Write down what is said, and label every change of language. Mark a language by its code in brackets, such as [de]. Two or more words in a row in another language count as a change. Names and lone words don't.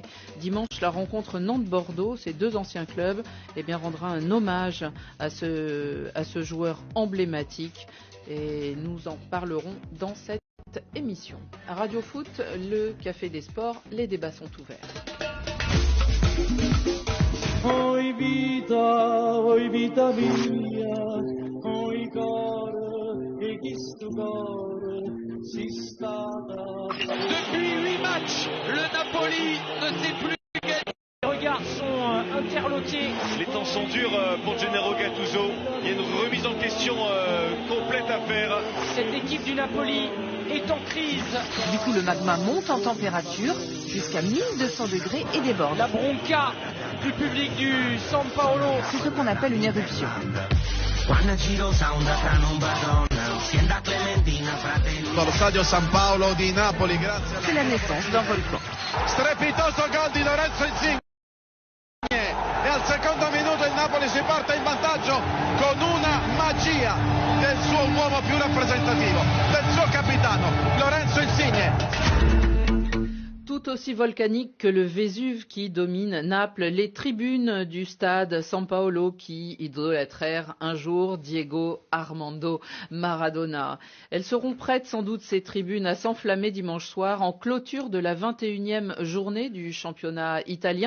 [fr] Dimanche, la rencontre Nantes-Bordeaux, ces deux anciens clubs, rendra un hommage à ce joueur emblématique et nous en parlerons dans cette émission. À Radio Foot, le Café des Sports, les débats sont ouverts. [nap] Oi vita mia, oi cor, e questo cor si stata. [fr] Depuis 8 matchs, le Napoli ne sait plus gagner. Les regards sont interloqués. Les temps sont durs pour Gennaro Gattuso. Il y a une remise en question complète à faire. Cette équipe du Napoli est en crise. Du coup, le magma monte en température jusqu'à 1200 degrés et déborde. La bronca du public du San Paolo. C'est ce qu'on appelle une éruption. Dans le [it] stadio San Paolo di Napoli, grazie. [fr] C'est la naissance d'un volcan. [it] Strepitoso gol di Lorenzo Insigne. E al secondo minuto il Napoli si porta in vantaggio con una magia del suo uomo più rappresentativo, del suo capitano, Lorenzo Insigne. [fr] Tout aussi volcanique que le Vésuve qui domine Naples, les tribunes du stade San Paolo qui idolâtrèrent un jour Diego Armando Maradona. Elles seront prêtes sans doute ces tribunes à s'enflammer dimanche soir en clôture de la 21e journée du championnat italien.